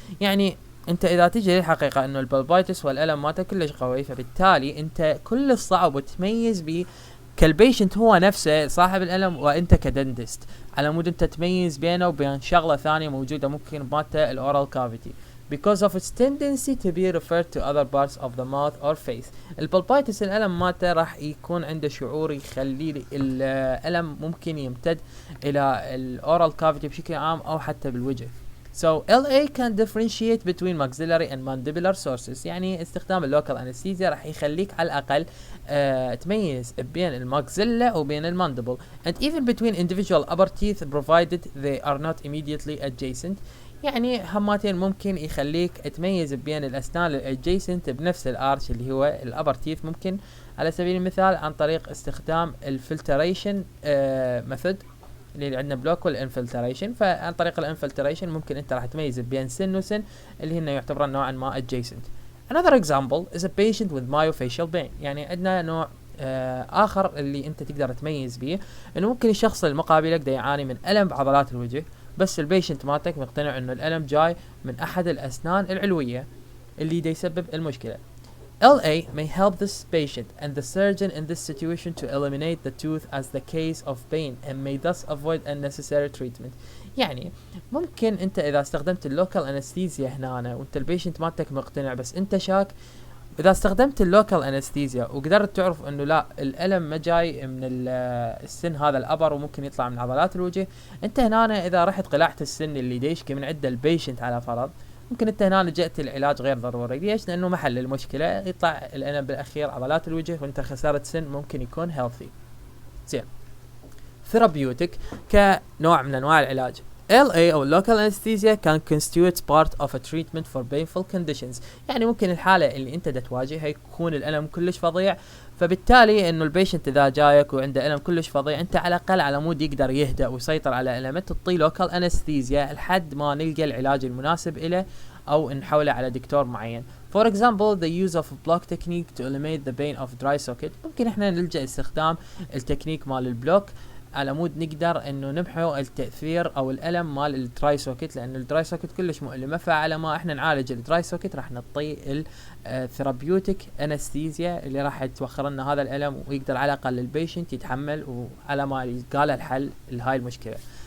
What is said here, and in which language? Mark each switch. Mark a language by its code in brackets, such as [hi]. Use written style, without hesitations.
[ar] يعني انت اذا تجي للحقيقه انه البلبايتس والالم مالته كلش قوي، فبالتالي انت كل الصعب تميز بيه كالبيشنت هو نفسه صاحب الالم وانت كدنتست، على مود انت تميز بينه وبين شغله ثانيه موجوده ممكن مالته الاورال كافيتي [en] because of its tendency to be referred to other parts of the mouth or face. [ar] البلبايتس الألم مالته راح يكون عنده شعور يخلي الألم ممكن يمتد إلى الأورال كافيتي بشكل عام أو حتى بالوجه. [en] So LA can differentiate between maxillary and mandibular sources. [ar] يعني استخدام اللوكال انستيزيا راح يخليك على الأقل تميز بين الماكسيلا وبين الماندبل [en] and even between individual upper teeth provided they are not immediately adjacent. [ar] يعني هماتين ممكن يخليك تميز بين الاسنان الادجيسنت بنفس الارش اللي هو الابر تيث، ممكن على سبيل المثال عن طريق استخدام الفلتريشن ميثود اللي عندنا بلوك والانفلتريشن. فعن طريق الانفلتريشن ممكن انت راح تميز بين سن وسن اللي هن يعتبرون نوعا ما adjacent. [en] Another example is a patient with myofascial pain. [ar] يعني عندنا نوع اخر اللي انت تقدر تميز بيه انه ممكن الشخص المقابلك دا يعاني من الم بعضلات الوجه، بس البيشنت مالتك مقتنع انه الالم جاي من احد الاسنان العلويه اللي دا يسبب المشكله. [en] LA may help this patient and the surgeon in this situation to eliminate the tooth as the case of pain and may thus avoid unnecessary treatment. [ar] يعني ممكن انت اذا استخدمت اللوكال انستيزيا هنا وانت البيشنت مالتك مقتنع بس انت شاك، اذا استخدمت اللوكال انستيزيا وقدرت تعرف انه لا الالم ما جاي من السن هذا الابر وممكن يطلع من عضلات الوجه، انت هنا اذا رحت قلعت السن اللي ديشكي من عند البيشنت على فرض، ممكن انت هنا لجأت العلاج غير ضروري. ليش؟ لانه ما حل المشكله، يطلع الالم بالاخير عضلات الوجه وانت خسرت سن ممكن يكون هيلثي. زين. ثيرابيوتيك كنوع من انواع العلاج. [en] LA [ar] أو [en] local anesthesia can constitute part of a treatment for painful conditions. [ar] يعني ممكن الحالة اللي انت دا تواجهها يكون الألم كلش فظيع، فبالتالي انه البيشنت اذا جايك وعنده ألم كلش فظيع انت على الأقل على مود يقدر يهدأ ويسيطر على ألمه، تعطيه local anesthesia لحد ما نلقى العلاج المناسب له او نحوله على دكتور معين. [en] For example the use of a block technique to eliminate the pain of dry socket. [ar] ممكن احنا نلجأ استخدام التكنيك مال البلوك على مود نقدر انه نمحو التأثير او الالم مال الدراي سوكت، لان الدراي سوكت كلش مؤلمه، فعلى ما احنا نعالج الدراي سوكت راح نعطيه الثيرابيوتيك انستيزيا اللي راح توخر لنا هذا الالم ويقدر على الاقل البيشنت يتحمل وعلى ما يلقى له الحل لهاي المشكله.